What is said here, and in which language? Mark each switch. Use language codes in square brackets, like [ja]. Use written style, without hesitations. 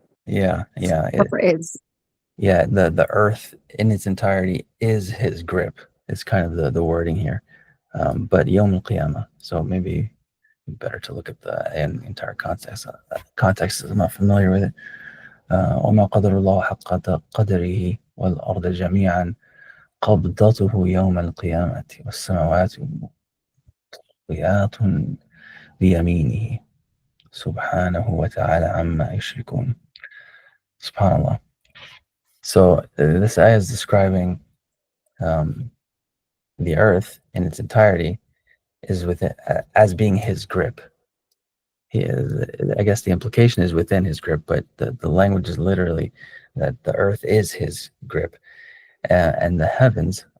[en] Yeah. Yeah. Proper is. Yeah. The earth in its entirety is his grip. It's kind of the wording here. But Yom al Qiyamah. So maybe better to look at the entire context. Context is I'm not familiar with it. [ar] وما قدر الله حق قدره والأرض جميعا قبضته يوم القيامة والسماوات مطويات بيمينه سبحانه وتعالى عما يشركون. Subhanallah. [en] So this ayah is describing um, the earth in its entirety is within as being his grip. He is, I guess the implication is within his grip, but the language is literally that the earth is his grip, and the heavens.